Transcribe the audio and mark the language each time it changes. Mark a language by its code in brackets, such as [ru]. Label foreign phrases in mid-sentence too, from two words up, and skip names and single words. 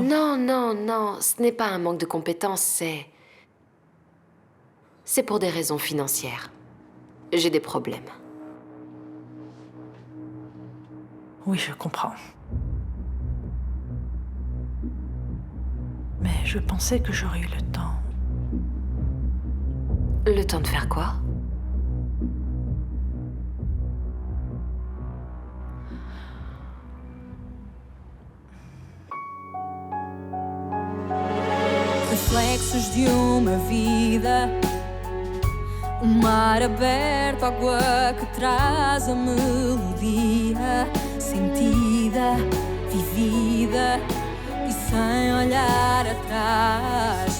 [fr] Non, ce n'est pas un manque de compétences, c'est pour des raisons financières. J'ai des problèmes. Oui, je comprends. Mais je pensais que j'aurais eu le temps. Le temps de faire quoi? [pt] Reflexos de uma vida, mar aberto, água que traz a melodia sentida, vivida e sem olhar atrás.